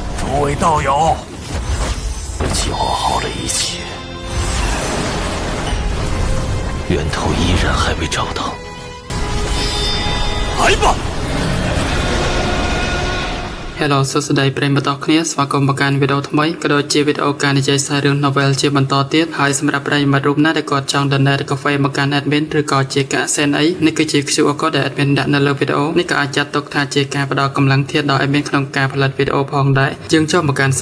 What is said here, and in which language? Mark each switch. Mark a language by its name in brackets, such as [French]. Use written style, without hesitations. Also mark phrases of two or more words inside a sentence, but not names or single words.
[Chinese] 诸位道友，交好了一切，源头依然还未找到，来吧。 [Khmer] Hello សួស្តីប្រិយមិត្តទាំងគ្នាស្វាគមន៍មកកាន់វីដេអូថ្មីក៏ដូចជាវីដេអូការនិយាយសាររឿង novel ជាបន្តទៀតហើយសម្រាប់ប្រិយមិត្តរូបណាដែលគាត់ចង់ donate កាហ្វេមកកាន់ admin ឬក៏ជាកាសែនអីនេះគឺជា [English] QR code [Khmer] ដែល admin ដាក់នៅលើវីដេអូនេះក៏អាចចាត់ទុកថាជាការផ្ដល់កម្លាំងធាតុដល់ admin ក្នុងការផលិតវីដេអូផងដែរយើងចូលមកកាន់សា